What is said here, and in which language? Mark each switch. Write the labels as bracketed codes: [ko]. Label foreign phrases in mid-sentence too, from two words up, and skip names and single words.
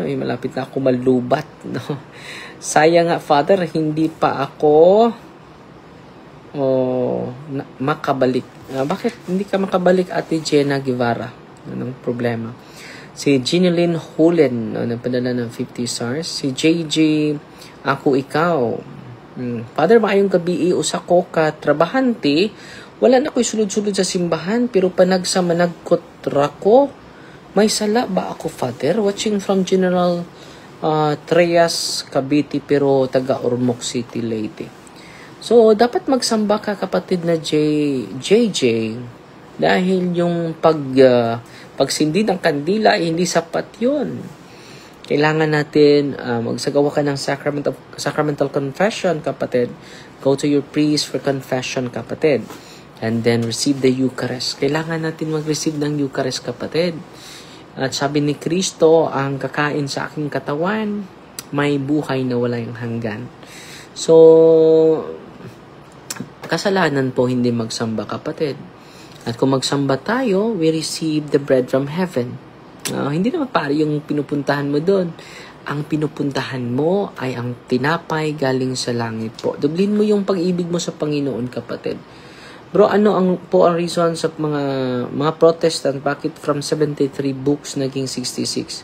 [tl] Malapit na ako malubat, no? Sayang nga, Father, hindi pa ako makabalik. Bakit hindi ka makabalik, Ate Jenna Guevara? Anong problema? Si Ginilyn Hulen, nagpadala ng 50 stars. Si JJ Ako Ikaw. Father, [ceb] maayong gabi, usa ko ka trabahante. Wala na ko'y sulod-sulod sa simbahan, pero panagsa managkotra ko. [tl] May sala ba ako, [en] Father? Watching from General Trias, Cavite, [tl] pero taga [en] Ormoc City, Leyte. [tl] So, dapat magsamba ka, kapatid na JJ, dahil yung pagsindi ng kandila, hindi sapat yun. Kailangan natin magsagawa ka ng [en] sacramental confession, [tl] kapatid. [en] Go to your priest for confession, kapatid. And then receive the Eucharist. [tl] Kailangan natin mag-receive ng Eucharist, kapatid. At sabi ni Kristo, ang kakain sa aking katawan, may buhay na walang hanggan. So, kasalanan po hindi magsamba, kapatid. At kung magsamba tayo, [en] we receive the bread from heaven. [tl] Hindi naman pare yung pinupuntahan mo doon. Ang pinupuntahan mo ay ang tinapay galing sa langit po. Dublin mo yung pag-ibig mo sa Panginoon, kapatid. Bro, ano ang reason sa mga Protestant, bakit [en] from 73 books [tl] naging 66?